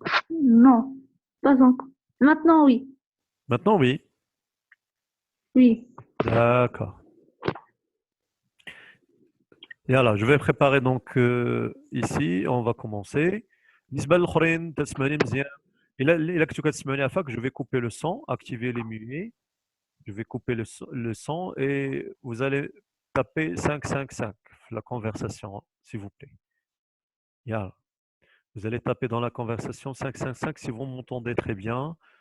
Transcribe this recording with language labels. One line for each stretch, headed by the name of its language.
French: non, pas encore. Maintenant, oui, Maintenant, oui. oui. D'accord. Et alors, je vais préparer donc ici, on va commencer.
Arabic: بالنسبة للآخرين تسمعني مزيان. إلا كنتو كتسمعوني عفاك,
French: je vais couper le son, activer les muets. Je vais couper le son et vous allez taper 555 la conversation, s'il vous plaît.
English: Yeah.
French: Vous allez taper dans la conversation 555 si vous m'entendez très bien.